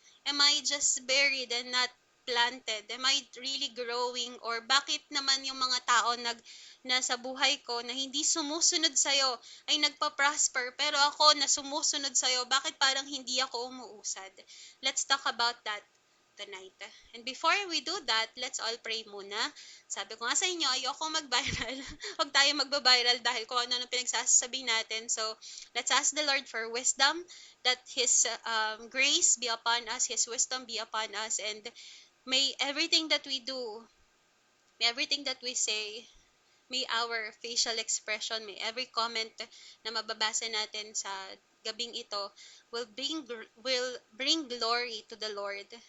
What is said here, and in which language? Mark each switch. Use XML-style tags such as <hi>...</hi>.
<en>Am I just buried and not planted? Am I really growing?</en> <tl>Or bakit naman yung mga tao nasa buhay ko na hindi sumusunod sa'yo ay nagpa-prosper, pero ako na sumusunod sa'yo, bakit parang hindi ako umuusad?</tl> <en>Let's talk about that tonight. And before we do that, let's all pray muna.</en> <tl>Sabi ko nga sa inyo, ayoko mag-viral. Huwag tayo magba-viral dahil kung ano pinagsasabi natin.</tl> <en>So, let's ask the Lord for wisdom, that His grace be upon us, His wisdom be upon us, and may everything that we do, may everything that we say, may our facial expression, may every comment</en> <tl>na mababasa natin sa gabing ito</tl> <en>will bring glory to the Lord.</en>